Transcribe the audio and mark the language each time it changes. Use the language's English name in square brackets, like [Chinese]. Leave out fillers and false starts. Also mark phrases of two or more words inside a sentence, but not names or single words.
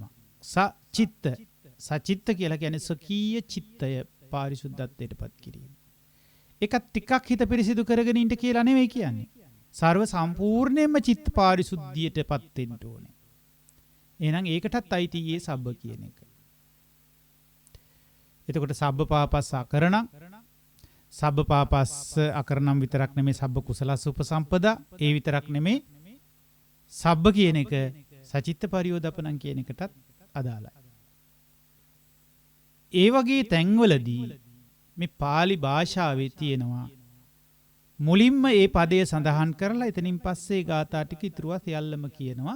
[Sinhala] සචිත්ත, සචිත්ත කියලා කියන්නේ සකීය චිත්තය පාරිශුද්ධත්වයට පත් කිරීම. ඒකත් ටිකක් හිත පිරිසිදු කරගෙන ඉන්න කියලා නෙවෙයි කියන්නේ. ਸਰව සම්පූර්ණයෙන්ම චිත්ත පාරිශුද්ධියට පත් වෙන්න ඕනේ. එහෙනම් ඒකටත් අයිති [Pali] යේ සබ්බ [Sinhala] කියන එක. එතකොට [Pali] සබ්බ පාපස්ස අකරණං, සබ්බ පාපස්ස අකරණම් [Sinhala] විතරක් නෙමෙයි, [Pali] සබ්බ කුසලස්ස උපසම්පදා. [Sinhala] ඒ විතරක් නෙමෙයි, සබ්බ කියන එක [Pali] සචිත්ත පරියෝදපණං [Sinhala] කියන එකටත් අදාළයි. ඒ වගේ තැන්වලදී මේ pāli භාෂාවේ තියෙනවා මුලින්ම ඒ පදය සඳහන් කරලා එතනින් පස්සේ ගාථා ටික ඉතුරුවා සියල්ලම කියනවා.